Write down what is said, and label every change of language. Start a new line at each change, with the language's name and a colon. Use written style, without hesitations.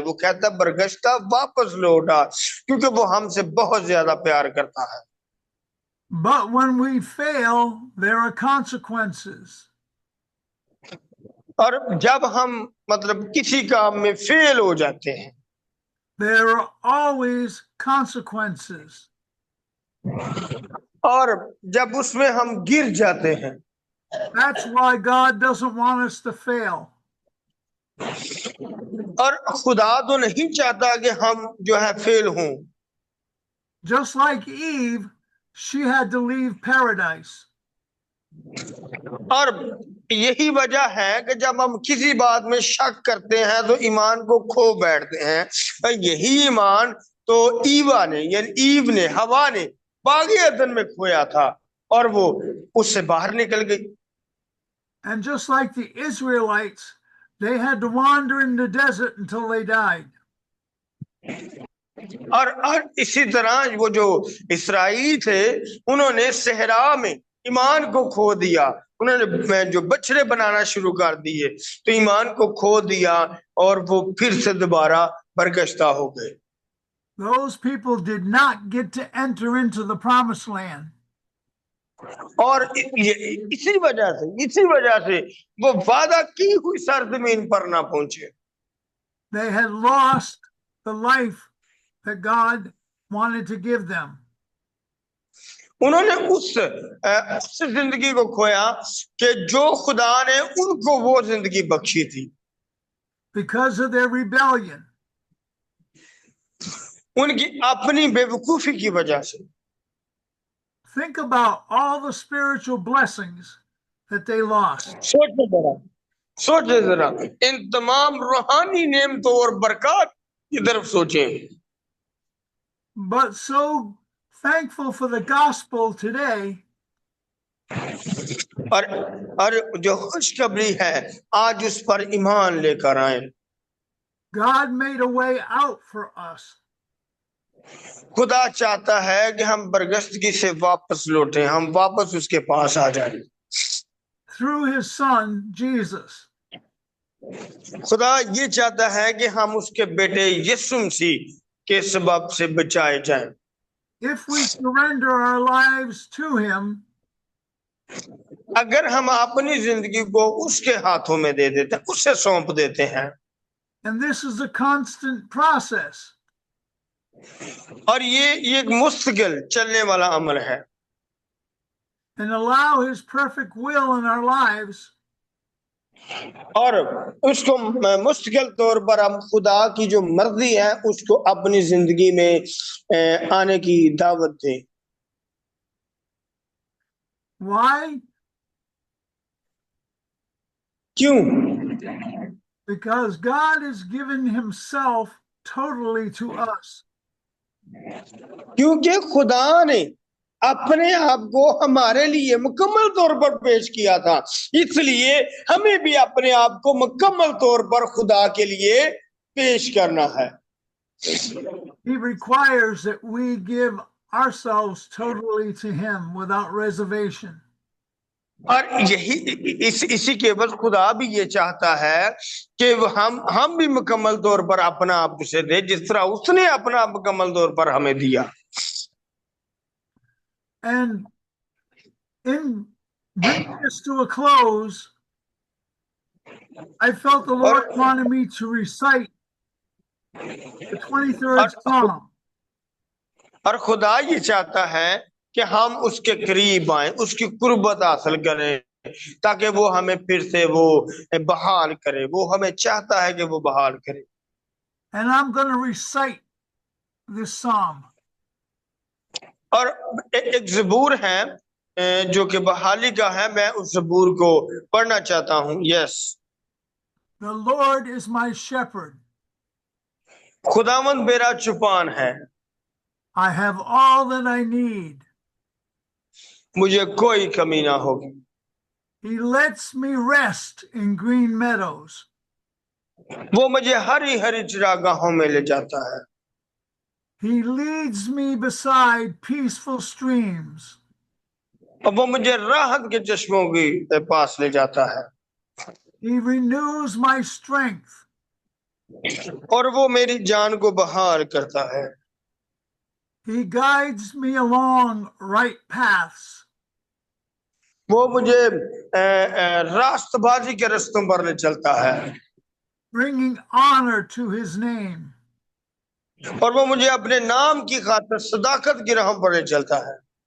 Hindi: वो कहता बरगश्ता वापस लौटा, क्योंकि वो हमसे बहुत ज्यादा प्यार करता है।
English: But when we fail, there are consequences.
Hindi: और जब हम मतलब किसी काम में फेल हो जाते हैं,
English: there are always consequences.
Hindi: और जब उसमें हम गिर जाते हैं,
English: That's why God doesn't want us to fail.
Hindi: और खुदा तो नहीं चाहता कि हम जो है फेल हों।
English: Just like Eve, she had to leave paradise.
Hindi: और यही वजह है कि जब हम किसी बात में शक करते हैं तो ईमान को खो बैठते हैं। और यही ईमान तो ईवा ने यानी ईव ने, हवा ने बागे अदन में खोया था। और वो उससे बाहर निकल गई।
English: And just like the Israelites, they had to wander in the desert until they died.
Hindi: और इसी तरह वो जो इसराइली थे, उन्होंने सहरा में ईमान को खो दिया। उन्होंने जो बछड़े बनाना शुरू कर दिए तो ईमान को खो दिया और वो फिर से दोबारा बरगश्ता हो गए।
English: Those people did not get to enter into the promised land.
Hindi: और इसी वजह से वो वादा की हुई सरजमीन पर ना पहुंचे।
English: They had lost the life that God wanted to give them.
Hindi: उन्होंने उस जिंदगी को खोया कि जो खुदा ने उनको वो जिंदगी बख्शी थी।
English: Because of their rebellion.
Hindi: उनकी अपनी बेवकूफी की वजह से।
English: Think about all the spiritual blessings that they lost.
Hindi: सोचे जरा इन तमाम रूहानी नेमतों और बरकत की तरफ सोचें।
English: But so thankful for the gospel today.
Hindi: और जो खुशखबरी है आज उस पर ईमान लेकर आए।
English: God made a way out for us.
Hindi: खुदा चाहता है कि हम बरगश्तगी से वापस लौटें, हम वापस उसके पास आ जाएं।
English: Through his son Jesus.
Hindi: खुदा ये चाहता है कि हम उसके बेटे यीशु मसीह के सबब से बचाए जाएं।
English: If we surrender our lives to him,
Hindi: अगर हम अपनी जिंदगी को उसके हाथों में दे देते हैं, उसे सौंप देते हैं,
English: and this is a constant process.
Hindi: और ये एक मुस्तकिल चलने वाला अमल है,
English: and allow his perfect will in our lives,
Hindi: और उसको मुस्तकिल तौर पर हम खुदा की जो मर्जी है उसको अपनी जिंदगी में आने की दावत दें।
English: Why?
Hindi: क्यों?
English: Because God has given himself totally to us.
Hindi: क्योंकि खुदा ने अपने आप को हमारे लिए मुकम्मल तौर पर पेश किया था, इसलिए हमें भी अपने आप को मुकम्मल तौर पर खुदा के लिए पेश करना है।
English: He requires that we give ourselves totally to him without reservation.
Hindi: और यही इसी के बस खुदा भी ये चाहता है कि हम भी मुकम्मल तौर पर अपना आप उसे दे, जिस तरह उसने अपना मुकम्मल तौर पर हमें दिया।
English: And in bringing this to a close, I felt the Lord wanted me to recite the 23rd Psalm.
Hindi: और खुदा ये चाहता है कि हम उसके करीब आए, उसकी कुर्बत हासिल करें, ताकि वो हमें फिर से वो बहाल करे। वो हमें चाहता है कि वो बहाल करे।
English: And I'm going to recite this psalm.
Hindi: और एक ज़बूर है जो कि बहाली का है, मैं उस ज़बूर को पढ़ना चाहता हूँ।
English: Yes. The Lord is my shepherd.
Hindi: खुदावंद मेरा चुपान है।
English: I have all that I need.
Hindi: मुझे कोई कमी ना होगी।
English: He lets me rest in green meadows.
Hindi: वो मुझे हरी हरी चरागाहों में ले जाता है।
English: He leads me beside peaceful streams.
Hindi: और वो मुझे राहत के चश्मों के पास ले जाता है।
English: He renews my strength.
Hindi: और वो मेरी जान को बहाल करता है।
English: He guides me along right paths.
Hindi: वो मुझे रास्तबाजी के रास्तों पर ले चलता है।
English: Bringing honor to his name.
Hindi: और वो मुझे अपने नाम की खातिर सदाकत की राह पर ले चलता है।